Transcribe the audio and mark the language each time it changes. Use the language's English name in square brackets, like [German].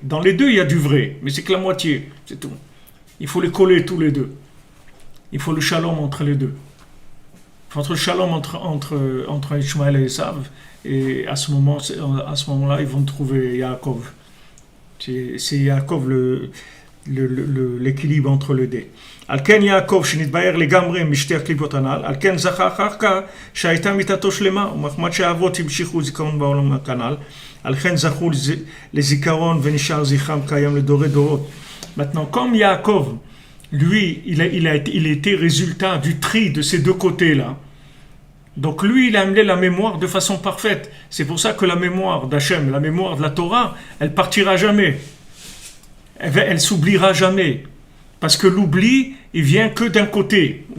[French] Dans les deux, il y a du vrai, mais c'est que la moitié, c'est tout. Il faut les coller tous les deux. Il faut le shalom entre les deux. Entre le shalom entre Ishmael et Esav, et à ce moment-là, ils vont trouver Yaakov. C'est Yaakov l'équilibre entre les deux. [Hebrew] על כן יעקב שנתבהר לגמרי משתי הקליפות הנ"ל, על כן זכה אחר כך שהייתה מיתתו שלמה, ומחמד שהאבות המשיכו זיכרון בעולם הכנ"ל, על כן זכו לזיכרון ונשאר זכרם קיים לדורי דורות. [French] Maintenant, comme Yaakov, lui, il était résultat du tri de ces deux côtés-là. Donc lui, il a amené la mémoire de façon parfaite. C'est pour ça que la mémoire d'Hachem, la mémoire de la Torah, elle partira jamais. Elle s'oubliera jamais. Parce que l'oubli, il vient que d'un côté.